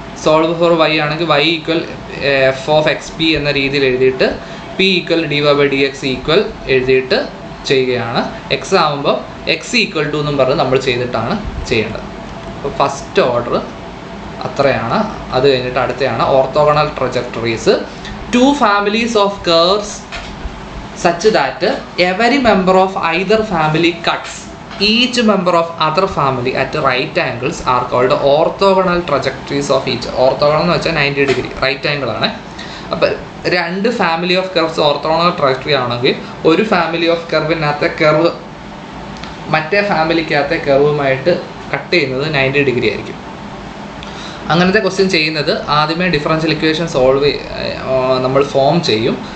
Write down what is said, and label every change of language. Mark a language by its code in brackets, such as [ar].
[ml] Solve four Y ആണെങ്കിൽ y equal F of X P എന്ന രീതിയിൽ എഴുതിയിട്ട് P equal D Y by D X equal എഴുതിയിട്ട് ചെയ്യുകയാണ്. എക്സ് ആകുമ്പോൾ എക്സ് ഈക്വൽ ടു എന്നും പറഞ്ഞ് നമ്മൾ ചെയ്തിട്ടാണ് ചെയ്യേണ്ടത്. അപ്പോൾ ഫസ്റ്റ് ഓർഡർ അത്രയാണ്. അത് കഴിഞ്ഞിട്ട് അടുത്തയാണ് orthogonal trajectories. [en] 2 families of curves such that every member of either family cuts each member of other family at right angles are called orthogonal trajectories of each. [ml] Orthogonal എന്ന് വെച്ചാൽ 90 ഡിഗ്രി റൈറ്റ് ആംഗിൾ ആണ്. അപ്പോൾ 2 family of curves orthogonal trajectory ആണെങ്കിൽ ഒരു family of കർവിനകത്തെ curve മറ്റേ ഫാമിലിക്കകത്തെ കർവുമായിട്ട് cut ചെയ്യുന്നത് 90 degree ആയിരിക്കും. അങ്ങനത്തെ ക്വസ്റ്റ്യൻ ചെയ്യുന്നത് ആദ്യമേ ഡിഫറൻഷ്യൽ ഇക്വേഷൻ നമ്മൾ ഫോം ചെയ്യും.